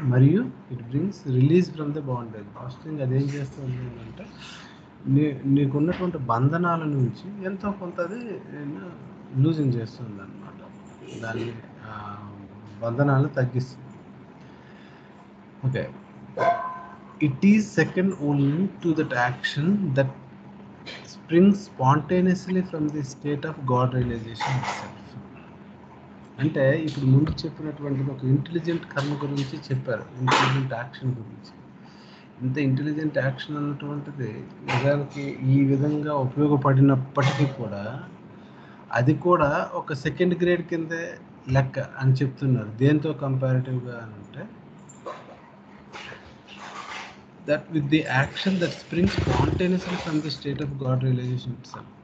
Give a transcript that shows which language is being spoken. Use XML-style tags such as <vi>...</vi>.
<te>మరియు</te> <en>It brings release from the bondage.</en> <te>First thing అదేం చేస్తుంది అంటే నీకున్నటువంటి బంధనాల నుంచి ఎంతో కొంత అది లూజింగ్ చేస్తుంది అన్నమాట, దాన్ని బంధనాలను తగ్గిస్తుంది.</te> <en>Okay, it is second only to that action that springs spontaneously from the state of God realization itself.</en> <te>అంటే ఇప్పుడు ముందు చెప్పినటువంటిది ఒక ఇంటెలిజెంట్ కర్మ గురించి చెప్పారు, ఇంటెలిజెంట్ యాక్షన్ గురించి. ఇంత ఇంటెలిజెంట్ యాక్షన్ అన్నటువంటిది నిజానికి ఈ విధంగా ఉపయోగపడినప్పటికీ కూడా అది కూడా ఒక సెకండ్ గ్రేడ్ కిందే లెక్క అని చెప్తున్నారు. దేంతో కంపారిటివ్గా అంటే</te> <en>that with the action that springs spontaneously from the state of God realization itself.</en>